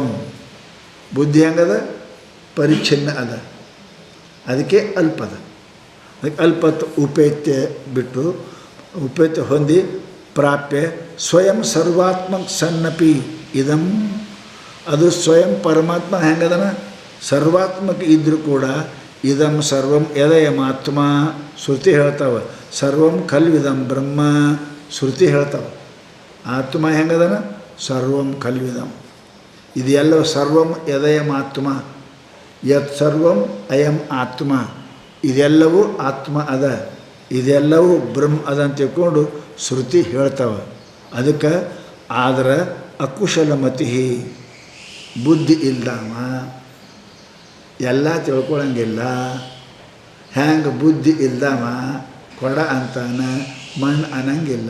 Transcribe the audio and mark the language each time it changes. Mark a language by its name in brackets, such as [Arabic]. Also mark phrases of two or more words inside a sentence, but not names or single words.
[Kannada] ಬುದ್ಧಿ ಹೆಂಗದ? ಪರಿಚ್ಛಿನ್ನ ಅದ, ಅದಕ್ಕೆ ಅಲ್ಪದ. ಅದಕ್ಕೆ [Sanskrit] ಅಲ್ಪತ್ವ ಉಪೇತ್ಯ [Kannada] ಬಿಟ್ಟು ಉಪೇತ್ಯ ಹೊಂದಿ [Sanskrit] ಪ್ರಾಪ್ಯ ಸ್ವಯಂ ಸರ್ವಾತ್ಮ ಸನ್ನಪಿ ಇದಂ [Kannada] ಅದು ಸ್ವಯಂ ಪರಮಾತ್ಮ ಹೆಂಗದನ ಸರ್ವಾತ್ಮಕ ಇದ್ದರೂ ಕೂಡ [Sanskrit] ಇದಂ ಸರ್ವಂ ಯದಯಮಾತ್ಮ [Kannada] ಶ್ರುತಿ ಹೇಳ್ತಾವೆ, [Sanskrit] ಸರ್ವಂ ಖಲ್ವಿದಂ ಬ್ರಹ್ಮ [Kannada] ಶ್ರುತಿ ಹೇಳ್ತಾವೆ. [Sanskrit] ಆತ್ಮ ಹೆಂಗದನ ಸರ್ವಂ ಖಲ್ವಿದಂ, ಇದೆಲ್ಲವೂ ಸರ್ವಂ ಯದಯಮಾತ್ಮ, ಯತ್ ಸರ್ವಂ ಅಯಂ ಆತ್ಮ, [Kannada] ಇದೆಲ್ಲವೂ ಆತ್ಮ ಅದ, ಇದೆಲ್ಲವೂ ಬ್ರಹ್ಮ ಅದ ಅಂತ ತಿಳ್ಕೊಂಡು ಶ್ರುತಿ ಹೇಳ್ತಾವೆ. ಅದಕ್ಕೆ ಆದ್ರೆ ಅಕುಶಲಮತಿ, ಬುದ್ಧಿ ಇಲ್ದವ ಎಲ್ಲ ತಿಳ್ಕೊಳಂಗಿಲ್ಲ. ಹ್ಯಾಂಗೆ ಬುದ್ಧಿ ಇಲ್ದವ ಕೊಡ ಅಂತಾನೆ, ಮಣ್ಣು ಅನ್ನಂಗಿಲ್ಲ.